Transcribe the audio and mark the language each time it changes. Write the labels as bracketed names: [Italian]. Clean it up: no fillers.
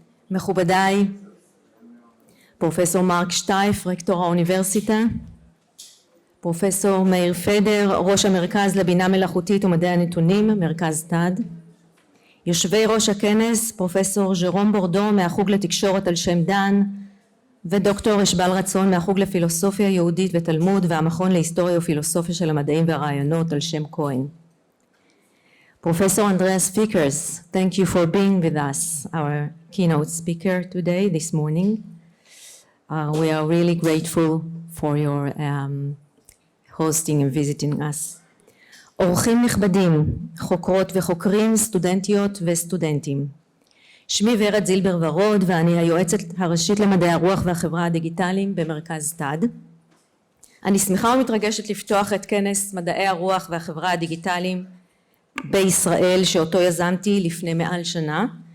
[Hebrew] מכובדיי, פרופסור מרק שטייף, רקטור האוניברסיטה, פרופסור מאיר פדר, ראש המרכז לבינה מלאכותית ומדעי הנתונים, מרכז תד, יושבי ראש הכנס, פרופסור ז'רום בורדו מהחוג לתקשורת על שם דן, ודוקטור אשבל רצון מהחוג לפילוסופיה יהודית ותלמוד והמכון להיסטוריה ופילוסופיה של המדעים והרעיונות על שם כהן. [English] Professor Andreas Vickers, thank you for being with us, our keynote speaker today, this morning. We are really grateful for your hosting and visiting us. [Hebrew] אורחים נכבדים, חוקרות וחוקרים, סטודנטיות וסטודנטים. שמי ורד זילבר-ורוד ואני היועצת הראשית למדעי הרוח והחברה הדיגיטליים במרכז תד. אני שמחה ומתרגשת לפתוח את כנס מדעי הרוח והחברה הדיגיטליים בישראל שאותו יזמתי לפני מעל שנה.